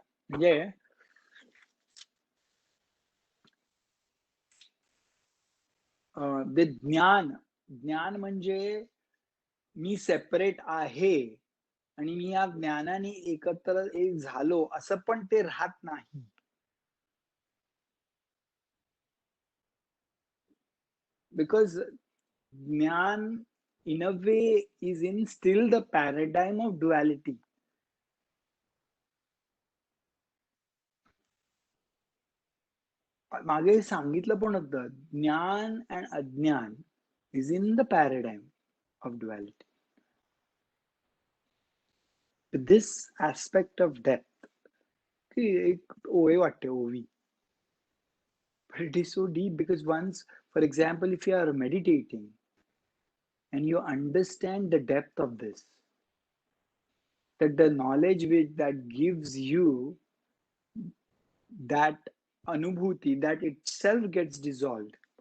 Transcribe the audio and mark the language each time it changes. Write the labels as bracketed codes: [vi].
[mr] म्हणजे ते ज्ञान म्हणजे मी सेपरेट आहे आणि मी या ज्ञानाने एकत्र एक झालो असं पण ते राहत नाही. [en] Because ज्ञान in a way is in still the paradigm of duality. [mr] मागे सांगितलं पण होतं [en] ज्ञान and अज्ञान is in the paradigm of duality. This aspect of depth [mr] की एक ओवी वाटते ओवी. [en] But it is so deep because once, for example, if you are meditating and you understand the depth of this, that the knowledge which that gives you that anubhuti, that itself gets dissolved.